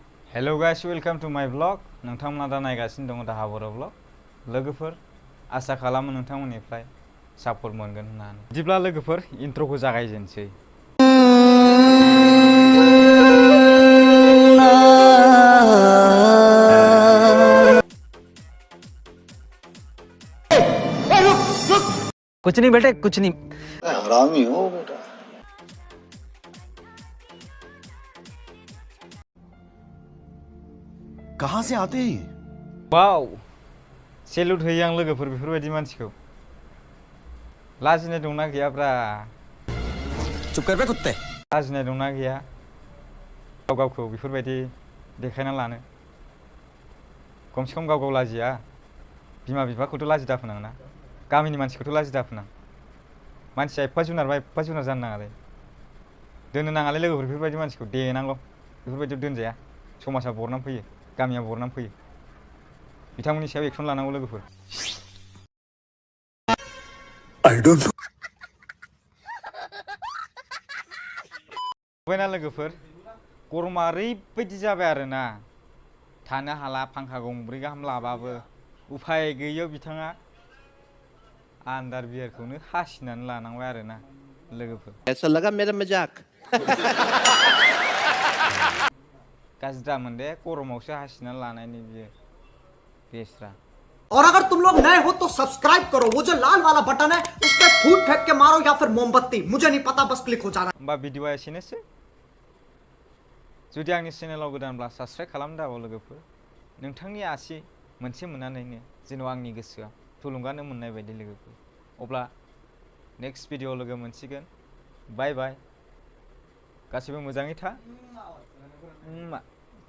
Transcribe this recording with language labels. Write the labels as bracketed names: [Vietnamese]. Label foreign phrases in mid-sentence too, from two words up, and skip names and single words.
[English] Hello guys, welcome to my vlog. [Bodo] नोंथांमोना दा नायगासिनो दङ दाहा बर' vlog. लोगोफोर आसा खालामो नोंथांमोननिफ्राय सापर्ट मोनगोन होननानै। बिदिब्ला लोगोफोर इन्ट्रोखौ जागायजेनसै। [Hindi] कुछ नहीं बेटे कुछ नहीं। हरामी हो बेटा। कहाँ से आते हैं? [Bodo] वाव, सेलुट होयो आं लोगोफोर बेफोरबायदि मानसिखौ। लाजिनाय दंना गैयाब्रा? [Hindi] चुप कर बे कुत्ते। [Bodo] लाजिनाय दंना गैया? गावखौ बेफोरबायदि देखायना लानो। खमसे खम गाव लाजिया। बिमा बिफाखौथ' लाजि दाफोनांना। गामिनि मानसिखौथ' लाजि दाफोनां। मानसिया एफा जुनार जानो नाङालै। दोननो नाङालै लोगोफोर बेफोरबायदि मानसिखौ देनांगौ। बेफोरबायदियाव दोनजाया। समाजा बरनाम फैयो, गामिया बरनाम फैयो। बिथांमोननि सायाव एक्सन लानांगौ लोगोफोर। [English] I don't know. [Bodo] बायना लोगोफोर गरमा ओरैबायदि जाबाय आरोना थानो हाला फांखा गंब्रै गाहाम लाबाबो उफाय गैयैयाव बिथाङा आन्डारवियारखौनो हासिनानै लानांबाय आरोना लोगोफोर। [Hindi] ऐसा लगा मेरा मजाक। [Bodo] गाज्रि दामोन दे गरमावसो हासिनानै लानायनि बियो बेस्रा। [Hindi] और अगर तुम लोग नए हो तो सब्सक्राइब करो, वो जो लाल वाला बटन है उस पर फूट फेंक के मारो या फिर मोमबत्ती, मुझे नहीं पता, बस क्लिक हो जाना। [Bodo] होमबा भिडिअआ एसेनोसै। जुदि आंनि चेनेलाव गोदानब्ला साबस्क्राइब खालाम दाबाव लोगोफोर। नोंथांनि आसि मोनसे मोननानैनो जेन' आंनि गोसोआ थुलुंगानो मोननाय बायदि लोगोफोर। अब्ला [English] next video [Bodo] लोगो मोनसिगोन। [English] bye bye. [Bodo] गासिबो मोजाङै था।